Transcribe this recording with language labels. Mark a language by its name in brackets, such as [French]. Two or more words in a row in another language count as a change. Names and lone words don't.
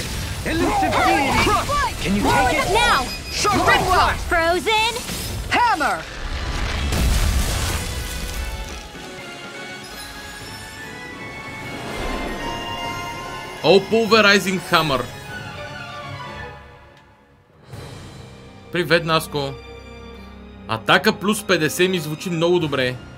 [English] Elusive deity. Can you take it? Now! Gridlock! Frozen! Hammer! All Pulverizing Hammer. [Bulgarian] Привет, Наско. Атака плюс 50 ми звучи много добре.